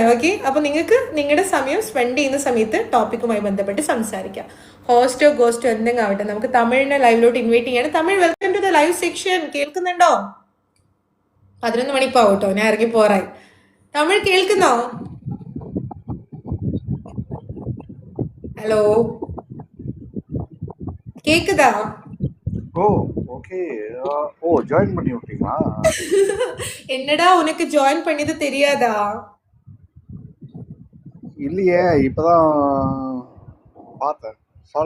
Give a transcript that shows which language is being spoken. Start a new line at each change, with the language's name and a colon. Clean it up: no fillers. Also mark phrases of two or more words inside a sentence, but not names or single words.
Malayalam: ഓക്കെ, അപ്പോൾ നിങ്ങൾക്ക് നിങ്ങളുടെ സമയം സ്പെൻഡ് ചെയ്യുന്ന സമയത്ത് ടോപ്പിക്കുമായി ബന്ധപ്പെട്ട് സംസാരിക്കാം. ഹോസ്റ്റോ ഗോസ്റ്റോ എന്തെങ്കിലും ആവട്ടെ. നമുക്ക് തമിഴിനെ ലൈവിലോട്ട് ഇൻവൈറ്റ് ചെയ്യാണ്. തമിഴ്,
English: welcome to the live section.
Malayalam: കേൾക്കുന്നുണ്ടോ? 11 മണിപ്പാവും കേട്ടോ, ഞാൻ ഇറങ്ങി പോറായി. തമിഴ് കേൾക്കുന്നോ? ഹലോ,
Tamil: கேக்குதா? ஓகே. ஜாயின் பண்ணி விட்டீங்களா? என்னடா உனக்கு ஜாயின் பண்ணது தெரியாதா? இல்லையே, இப்பதான் பார்த்தேன். சாரி.